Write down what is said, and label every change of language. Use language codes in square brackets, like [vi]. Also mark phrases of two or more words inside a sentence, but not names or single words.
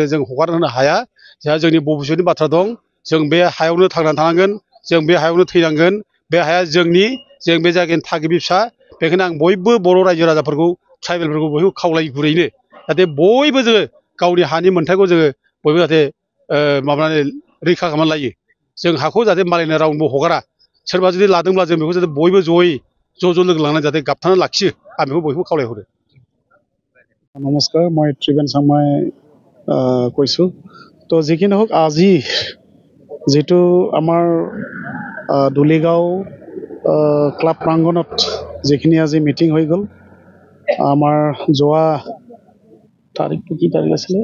[brx] जों हगार होनो हाया जोंहा जोंनि भबिष्यतनि बाथ्रा दं जों बे हायावनो थांनानै थानांगोन जों बे हायावनो थैनांगोन बे हाया जोंनि जों बे जायगानि थागिबि फिसा बेखायनो आं बयबो बर' रायजो राजाफोरखौ ट्राइबेलफोरखौ बयबो खावलायो गुरैनो जाहाथे बयबो जोङो गावनि हानि मोन्थायखौ जोङो बयबो जाहाथे माबानानै रैखा खालामनानै लायो जों हाखौ जाहाथे मालायनो रावनोबो हगारा सोरबा जुदि लादोंब्ला जों बेखौ जाहाथे बयबो जयै ज' लोगो लानानै जाहाथे गाबथानानै लाखियो आं बेखौ बयबो खावलायहरो [as] নমস্কাৰ মই ত্ৰিবেণ চাংমাই কৈছোঁ তো যিকি নহওক আজি যিটো আমাৰ দুলিগাঁও ক্লাব প্ৰাংগণত যিখিনি আজি মিটিং হৈ গ'ল আমাৰ যোৱা তাৰিখটো কি তাৰিখ আছিলে